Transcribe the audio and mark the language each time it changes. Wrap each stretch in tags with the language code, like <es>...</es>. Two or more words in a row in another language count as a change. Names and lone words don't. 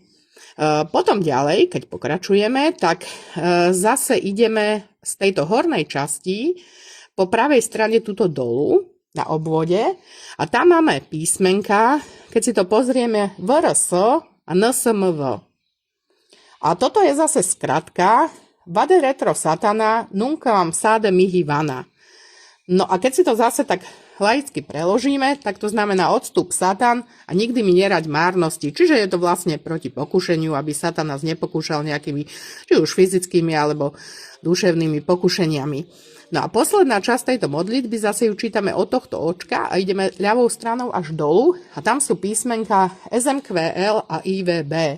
<sk>Potom ďalej, keď pokračujeme, tak zase ideme z tejto hornej časti po pravej strane tuto dolu na obvode a tam máme písmenka, keď si to pozrieme VRS a NSMV. A toto je zase skratka</sk> <la>Vade retro satana nunquam sade mihi vana.</la> <sk>No a keď si to zase tak laicky preložíme, tak to znamená odstup Satan a nikdy mi nerať márnosti. Čiže je to vlastne proti pokušeniu, aby Satan nás nepokúšal nejakými, či už fyzickými alebo duševnými pokušeniami. No a posledná časť tejto modlitby, zase ju čítame od tohto očka a ideme ľavou stranou až dolu a tam sú písmenka SMQL a IVB.</sk>